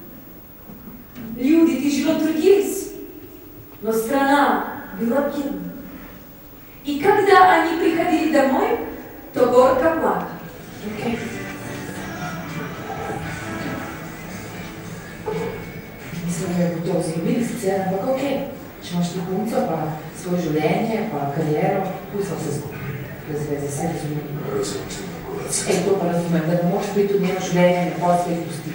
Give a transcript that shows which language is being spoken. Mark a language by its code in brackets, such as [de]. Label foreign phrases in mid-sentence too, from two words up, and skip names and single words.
[ru] Люди тяжело трудились, но страна была бедна. И когда они приходили домой, то горько плакали. [sl] Mislim, da bi to vzljubili sicer, ampak ok. Če imaš ti punco, pa svoje življenje, pa kariero, pusto vse skupaj. Razveze, vse razumem. To pa razumem, da ne moš biti v njeno življenje, ne pa sve pustiti.